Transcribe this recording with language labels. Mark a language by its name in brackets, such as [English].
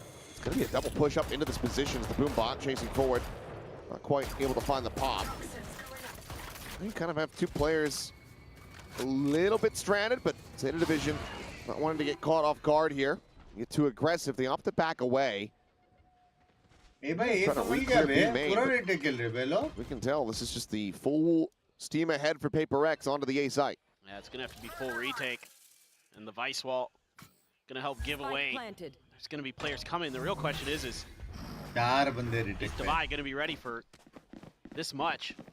[English] It's going to be a double push up into this position as the boom bot chasing forward. Not quite able to find the pop. You kind of have 2 players a little bit stranded, but Zeta Division not wanting to get caught off guard here. Get too aggressive, they opt to back away. [Hindi] ए भाई ये समझ गया बे, पूरा retake खेल रहे बे लोग. [English] We can tell this is just the full steam ahead for Paper X onto the A site. Yeah, it's going to have to be full retake. And the Vice Wall going to help give away. There's going to be players coming. The real question is [Hindi] 4 बंदे retake [English] is [Hindi] पे. [English] Divide going to be ready for this much?